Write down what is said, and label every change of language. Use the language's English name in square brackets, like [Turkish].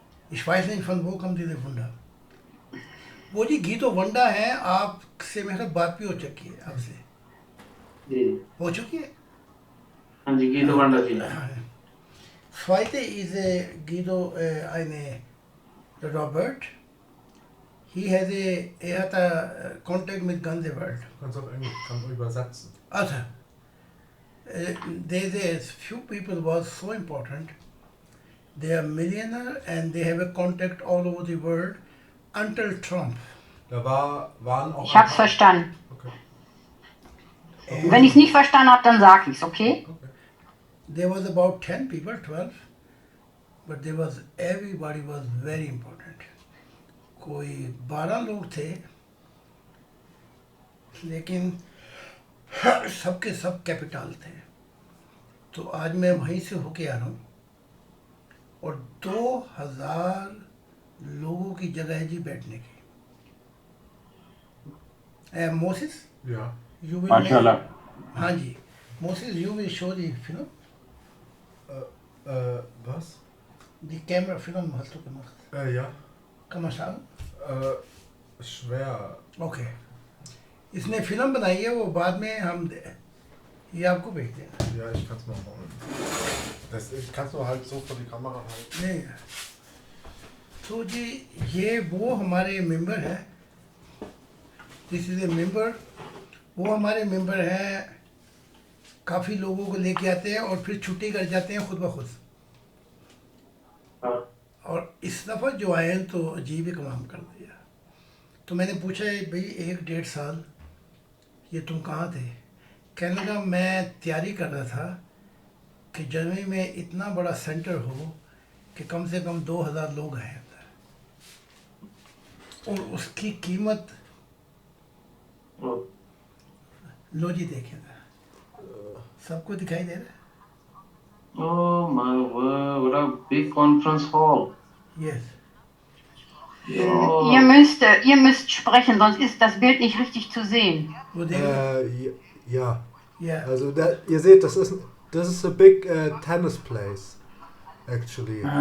[German] Ich weiß nicht, von wo kommt diese Wunder. [Urdu] وہ جی گیتو ونڈا ہے, آپ سے میرا بات بھی ہو چکی ہے, آپ سے جی ہو چکی ہے. ہاں جی گیتو ونڈا جی. [German] Zweite ist Guido eine Robert. Er hat Contact mit ganze Welt. Du kannst auf Englisch, kann übersetzen. [English] Also, there's few people was so important. They are millionaire and they have a contact all over the world until Trump. [German] Da waren auch Ich hab's verstanden. Okay. Wenn ich es nicht verstanden habe, dann sag ich's, okay? Okay. [English] There was about 10 people, 12, but everybody was very important. [Urdu] کوئی 12 لوگ تھے, لیکن سب کے سب capital تھے. تو آج میں وہیں سے ہو کے آ رہا ہوں, اور 2000 لوگوں کی جگہ ہے جی بیٹھنے کی. Moses [German] Ja. [English] you will, [Urdu] ماشاءاللہ. [English] ہاں جی Moses, you will show the film, [German] Was? [English] the camera film [German] hast du gemacht. Ja. Kann man sagen? Schwer. [Urdu] Okay, اس نے فلم بنائی ہے, وہ بعد میں ہم یہ آپ کو بھیج دیں گے. [German] Ja, ich kann's mal machen. Ich kann's nur halt so vor die Kamera halten. [Urdu] نہیں تو جی یہ وہ ہمارے ممبر ہیں, [English] This is a member. [Urdu] وہ ہمارے ممبر ہیں, کافی لوگوں کو لے کے آتے ہیں اور پھر چھٹی کر جاتے ہیں خود بخود. اور اس دفعہ جو آئے ہیں تو عجیب ہی کام کر دیا. تو میں نے پوچھا بھئی 1-1.5 سال یہ تم کہاں تھے؟ کہنے لگا میں تیاری کر رہا تھا کہ جرمنی میں اتنا بڑا سینٹر ہو کہ کم سے کم 2000 لوگ آئیں اندر, اور اس کی قیمت لو جی دیکھیں گا, سب کو دکھائی دے رہا ہے. [English] Oh my word, what a big conference hall. Yes, [German] Ihr müsst sprechen, sonst ist das Bild nicht richtig zu sehen. [Urdu] وہ دیکھ [German] Ja. [Urdu] یا [German] Also ihr seht, das ist [English] a big tennis place, actually.